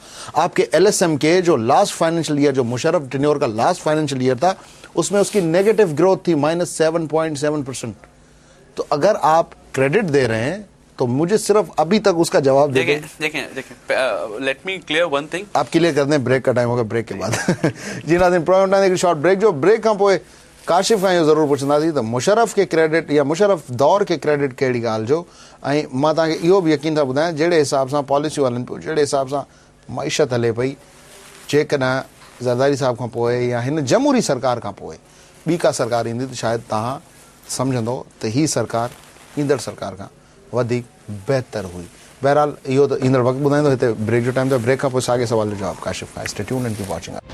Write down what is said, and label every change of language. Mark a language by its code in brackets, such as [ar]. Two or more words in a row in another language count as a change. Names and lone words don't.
[ur] آپ کے ایل ایس ایم کے جو [en] last financial year, [ur] جو مشرف ٹینیور کا [en] last financial year [ur] تھا، اس میں اس کی [en] negative growth [ur] تھی -7.7%। تو اگر آپ کریڈٹ دے رہے ہیں تو مجھے صرف ابھی تک اس کا جواب [en] देखें, let me clear one thing. [ur] آپ کلیئر کر دیں، بریک کا ٹائم ہوگا، بریک کے بعد جی ناظرین، پروگرام شارٹ بریک, [sd] जो ब्रेक खां पोइ काशिफ खां इहो ज़रूरु पुछंदासीं त मुशर्रफ के क्रेडिट या मुशर्रफ दौर के क्रेडिट कहिड़ी ॻाल्हि जो, ऐं मां तव्हांखे इहो बि यकीन था ॿुधायां जहिड़े हिसाब सां पॉलिसियूं हलनि पियूं, जहिड़े हिसाब सां मईशत हले पई, जेकॾहिं ज़रदारी साहब खां पोइ या हिन जमहूरी सरकार खां पोइ ॿी का सरकार ईंदी त शायदि तव्हां सम्झंदो त ही सरकार ईंदड़ सरकार खां वधीक बेहतर हुई। बहरहाल इहो त ईंदड़ वक़्तु ॿुधाईंदो। हिते ब्रेक जो टाइम, ब्रेक खां पोइ साॻे सवाल जो जवाब काशिफ खां। [en] Stay tuned and keep watching.